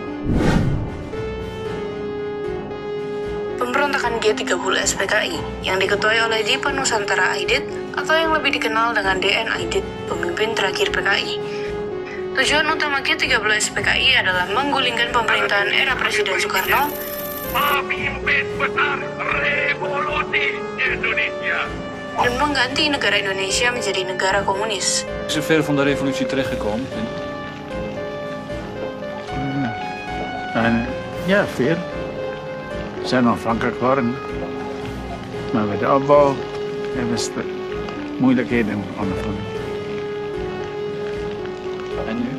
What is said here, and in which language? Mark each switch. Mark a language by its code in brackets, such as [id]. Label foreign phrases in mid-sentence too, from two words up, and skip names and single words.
[id] Pemberontakan G30 SPKI yang diketuai oleh Dipa Nusantara Aidit atau yang lebih dikenal dengan DN Aidit, pemimpin terakhir PKI. Tujuan utama G30 SPKI adalah menggulingkan pemerintahan era Presiden Soekarno, Pemimpin besar revolusi Indonesia, dan mengganti negara Indonesia menjadi negara komunis. [nl] Zover van de revolutie terechtgekomen? Ja, veel. We zijn afhankelijk geworden. Maar bij de opbouw hebben ze moeilijkheden ondervonden. En nu?